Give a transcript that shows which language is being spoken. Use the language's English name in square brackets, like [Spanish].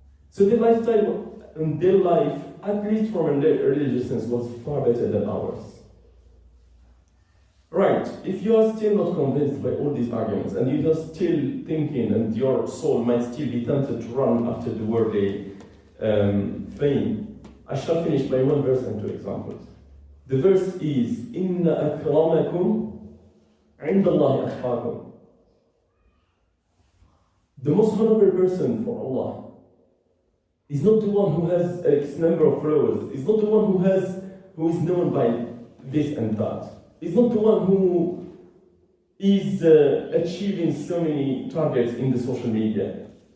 [English] So their lifestyle and their life, at least from a religious sense, was far better than ours. Right, if you are still not convinced by all these arguments, and you are still thinking, and your soul might still be tempted to run after the worldly fame, I shall finish by one verse and two examples. The verse is, [Arabic] إِنَّ أَكْرَمَكُمْ عِنْدَ اللَّهِ أَتْقَاكُمْ. [English] The most honorable person for Allah is not the one who has X number of followers, is not the one who is known by this and that. It's not the one who is achieving so many targets in the social media.